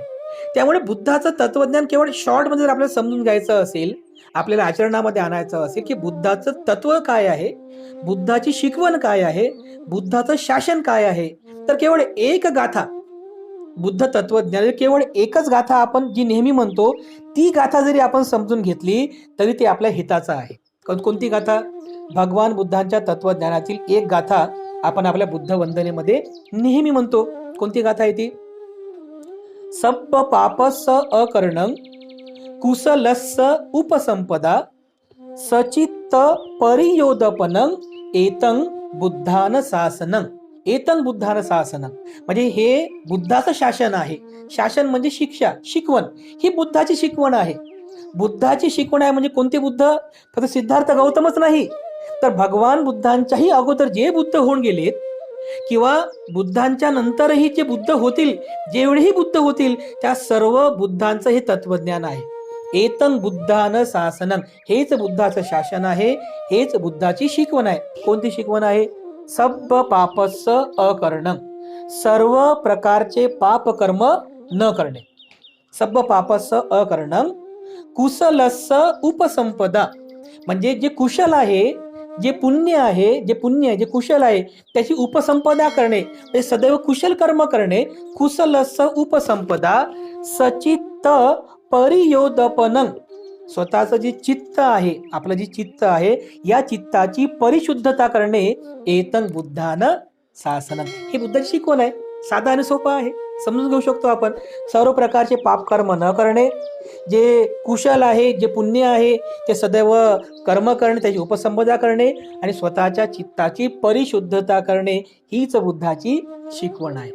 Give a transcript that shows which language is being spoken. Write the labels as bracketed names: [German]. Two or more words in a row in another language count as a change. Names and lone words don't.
[Marathi] त्यामुळे बुद्धाचं तत्वज्ञान केवळ शॉर्टमध्ये जर आपल्याला समजून घ्यायचं असेल, आपल्याला आचरणामध्ये आणायचं असेल की बुद्धाचं तत्व काय आहे, बुद्धाची शिकवण काय आहे, बुद्धाचं शासन काय आहे, तर केवळ एक गाथा, बुद्ध तत्वज्ञान केवळ एकच गाथा आपण जी नेहमी म्हणतो, ती गाथा जरी आपण समजून घेतली तरी ते आपल्या हिताचं आहे. कोणती गाथा? भगवान बुद्धांच्या तत्वज्ञानातील एक गाथा आपण आपल्या बुद्ध वंदनेमध्ये नेहमी म्हणतो. कोणती गाथा आहे ती? [Pali] सब्ब पापस्स अकर्णं कुशलस्स उपसंपदा सचित्त परियोदपनं एतं बुद्धान शासनं. एतं बुद्धान शासनं [Marathi] म्हणजे हे बुद्धाचं शासन आहे. शासन म्हणजे शिक्षा, शिकवण. ही बुद्धाची शिकवण आहे. बुद्धाची शिकवण आहे म्हणजे कोणते बुद्ध? फक्त सिद्धार्थ गौतमच नाही, तर भगवान बुद्धांच्याही अगोदर जे बुद्ध होऊन गेलेत किंवा बुद्धांच्या नंतरही जे बुद्ध होतील, जेवढेही बुद्ध होतील, त्या सर्व बुद्धांचं हे तत्वज्ञान आहे. [Pali] एतं बुद्धान शासनं, [Marathi] हेच बुद्धाचं शासन आहे, हेच बुद्धाची शिकवण आहे. कोणती शिकवण आहे? [Pali] सब्ब पापस्स अकर्णं, [Marathi] सर्व प्रकारचे पाप कर्म न करणे. [Pali] सब्ब पापस्स अकर्णं कुशलस्स उपसंपदा [Marathi] म्हणजे जे कुशल आहे, जे पुण्य आहे, जे कुशल आहे, त्याची उपसंपदा करणे, म्हणजे सदैव कुशल कर्म करणे. [Pali] कुशलस्स उपसंपदा सचित्त परियोदपनं, [Marathi] स्वतःचं जे चित्त आहे, आपलं जे चित्त आहे, या चित्ताची परिशुद्धता करणे. [Pali] एतं बुद्धान शासनं, [Marathi] हे बुद्धाची शिकवण आहे. साधा आणि सोपा आहे, समजून घेऊ शकतो आपण. सर्व प्रकारचे पाप कर्म न करणे, जे कुशल आहे, जे पुण्य आहे, ते सदैव कर्म करणे, त्याची उपसंपदा करणे आणि स्वतःच्या चित्ताची परिशुद्धता करणे, हीच बुद्धाची शिकवण आहे.